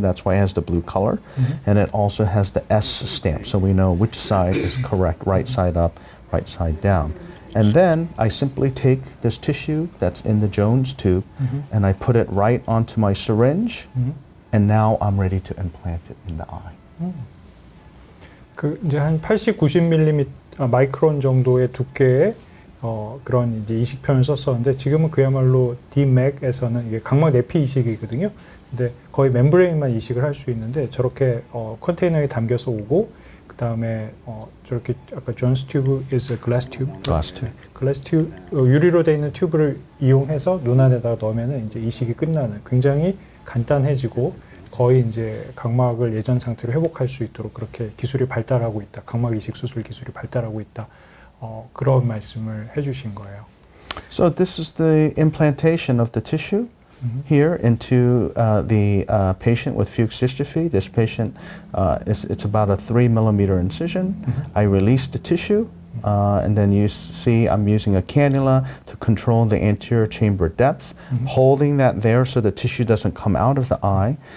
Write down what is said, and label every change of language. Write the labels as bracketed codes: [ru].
[en] That's why it has the blue color. And it also has the S stamp, so we know which side is correct, right side up, right side down. And then I simply take this tissue that's in the Jones tube and I put it right onto my syringe, and now I'm ready to implant it in the eye. [ko] 그 이제 한 80, 90mm 마이크론 정도의 두께의 그런 이제 이식편을 썼었는데 지금은 그야말로 DMAC에서는 이게 각막 내피 이식이거든요. 근데 거의 멤브레인만 이식을 할 수 있는데 저렇게 컨테이너에 담겨서 오고 그 다음에 저렇게 아까 존스 튜브 [en] is a glass tube. Glass tube. [ko] 글라스 튜브 유리로 되어 있는 튜브를 이용해서 눈 안에다가 넣으면은 이제 이식이 끝나는 굉장히 간단해지고 거의 이제 각막을 예전 상태로 회복할 수 있도록 그렇게 기술이 발달하고 있다. 각막 이식 수술 기술이 발달하고 있다. 그런 말씀을 해주신 거예요. [en] So this is the implantation of the tissue here into the patient with Fuchs dystrophy. This patient, it's about a 3 millimeter incision. I release the tissue. And then you see I'm using a cannula to control the anterior chamber depth, holding that there so the tissue doesn't come out of the eye.